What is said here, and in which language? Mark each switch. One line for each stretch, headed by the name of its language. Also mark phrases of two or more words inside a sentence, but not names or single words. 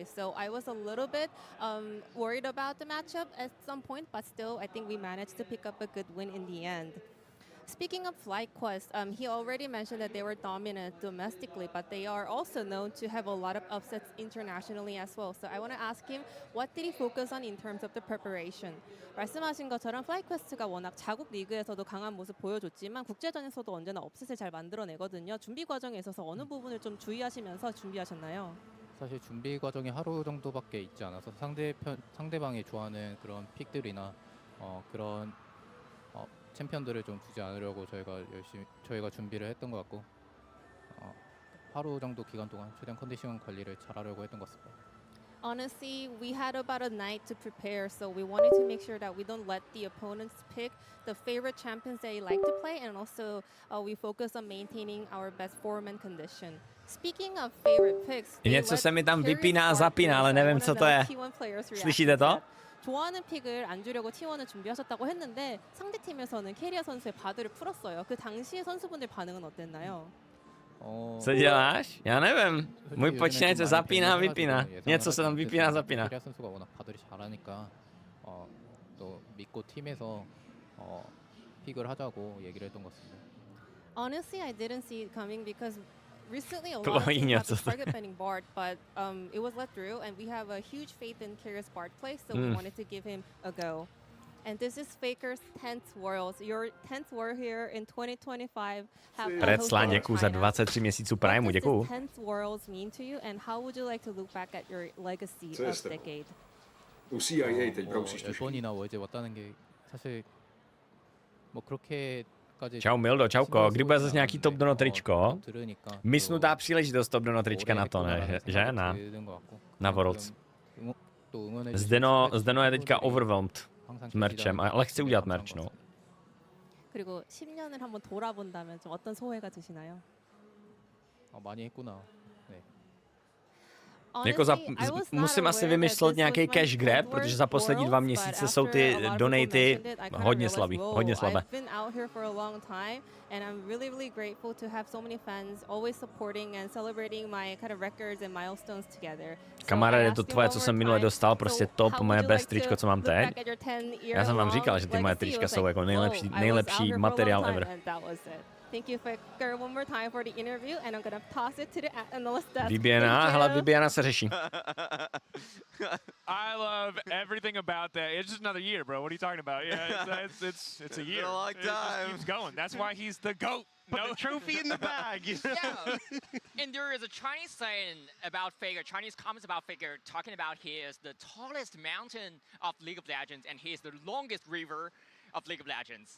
English: So I was a little bit worried about the matchup at some point, but still I think we managed to pick up a good win in the end. Speaking of FlyQuest, he already mentioned that they were dominant domestically, but they are also known to have a lot of upsets internationally as well. So I want to ask him, what did he focus on in terms of the preparation?
Korean: 말씀하신 것처럼 FlyQuest가 워낙 자국 리그에서도 강한 모습 보여줬지만 국제전에서도 언제나 업셋을 잘 만들어내거든요. 준비 과정에 있어서 어느 부분을 좀 주의하시면서 준비하셨나요? 사실 준비 과정이 하루 정도밖에 있지 않아서 상대방이 좋아하는 그런 픽들이나 그런 챔피언들을 좀 두지 않으려고 저희가 준비를 했던 것 같고 하루 정도 기간 동안 최대한 컨디션 관리를 잘하려고 했던 것 같습니다.
English: Honestly, we had about a night to prepare, so we wanted to make sure that we don't let the opponents pick the favorite champions they like to play, and also we focus on maintaining our best form and condition. Speaking of favorite picks,
Czech: něco se mi tam vypíná a zapíná, ale nevím, co to je. Slyšíte to?
Korean: 좋아하는 픽을 안 주려고 T1을 준비하셨다고 했는데 상대팀에서는 캐리어 선수의 바드를 풀었어요. 그 당시에 선수분들 반응은 어땠나요?
Czech: Co děláš? Já nevím. Můj počítač se zapíná a vypíná. Něco se tam vypíná a zapíná.
Korean: 캐리어 선수가 워낙 바드를 잘하니까 또 믿고 팀에서 픽을 하자고 얘기를 했던 것 같습니다.
English: Honestly, I didn't see it coming because recently a lot of teams have been target banning Bard, but it was let through, and we have a huge faith in Kyrie's Bard play, so we wanted to give him a go. And this is Faker's 10th Worlds. Your 10th World here in 2025.
Czech: Predslan, děkuju za 23 měsíců Primeu, děkuju.
English: What does this 10th Worlds mean to you, and how would you like to look back at your legacy of decade?
Czech: U CIA teď brousíš tu
Korean: 10번이나 월제 왔다는 게 사실 뭐 그렇게
Czech: Čau Mildo, čauko, kdy bude zase nějaký top dono tričko? Mysnutá příležitost top dono trička na to, ne? Že? Na Worlds. Zdeno je teďka overwhelmed s merčem, ale chci udělat merch, no.
Korean: 그리고 10년을 한번 돌아본다면 좀 어떤 소회가 드시나요? 많이 했구나.
Czech: Jako musím asi vymyslet nějaký
English: cash grab,
Czech: protože za poslední 2 měsíce jsou ty donaty hodně slabý, hodně slabé. Kamaráde, je to tvoje, co jsem minule dostal, prostě top, moje best tričko, co mám teď. Já jsem vám říkal, že ty moje trička jsou jako nejlepší materiál ever.
English: Thank you, Faker, one more time for the interview, and I'm gonna toss it to the analyst desk.
Czech: Vibiana, hele, Vibiana se řeší.
English: I love everything about that. It's just another year, bro. What are you talking about? Yeah, it's a year. A long It just time. keeps going. That's why he's the GOAT. Put the trophy in the bag. Yeah. And there is a Chinese saying about Faker, Chinese comments about Faker, talking about he is the tallest mountain of League of Legends, and he is the longest river of League of Legends.